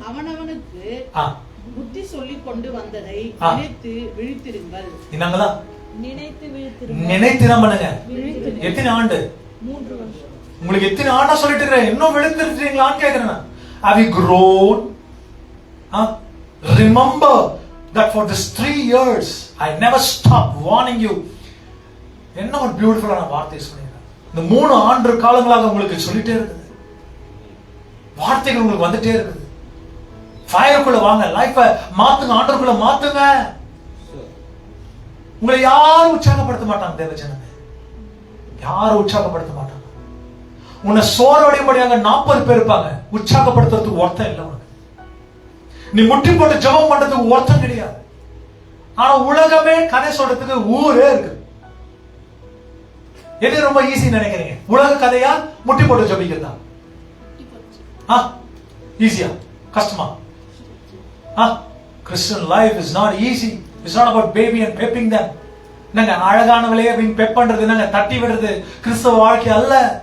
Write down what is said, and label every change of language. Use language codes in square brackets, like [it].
[ta] அவனவனுக்கு புத்தி சொல்லிக் கொண்டு வந்ததை நினைத்து விழித்திருங்கள். என்னங்களா? நினைத்து பண்ணுங்க. எத்தனை ஆண்டு? 3 வருஷம். உங்களுக்கு எத்தனை ஆண்டா சொல்லிட்டு இருக்கேன், இன்னும் விழுந்திருக்கீங்களான்னு கேக்குறேன். [en] Have you grown? Remember that for this 3 years I never stopped warning you. [ta] என்ன ஒரு பியூட்டிஃபுல்லான வார்த்தை சொன்னீங்க. இந்த 3 ஆண்டு காலங்களாக உங்களுக்கு சொல்லிட்டே இருக்குது. வார்த்தைகள் உங்களுக்கு வந்துட்டே இருக்குது. ஃபயருக்குள்ள வாங்க, லைஃப மாத்துங்க, ஆண்டவருக்குள்ள மாத்துங்க. உங்களை யாரும் உற்சாகப்படுத்த மாட்டாங்க தேவ ஜனமே, யாரும் உற்சாகப்படுத்த மாட்டாங்க. உன்னை சோர்வடையும்படியாக 40 பேர் இருப்பாங்க, உற்சாகப்படுத்துறதுக்கு ஒருத்தன் இல்லை உனக்கு. நீ முட்டி போட்டு ஜெபம் பண்றதுக்கு ஒருத்தன் கிடையாது. ஆனா உலகமே கதை சொல்றதுக்கு ஊரே இருக்கு. எது ரொம்ப ஈஸி நினைக்கிறீங்க? உலக கதையா முட்டி போட்டு ஜெபிக்கிறதா? ஈஸியா கஷ்டமா? [en] Christian life is not easy. It's not about baby and pepping them. [ta] நாங்க அழகானவளையே அப்படின்னு பெப் பண்றது, நாங்க தட்டி விடுறது கிறிஸ்தவ வாழ்க்கை அல்ல.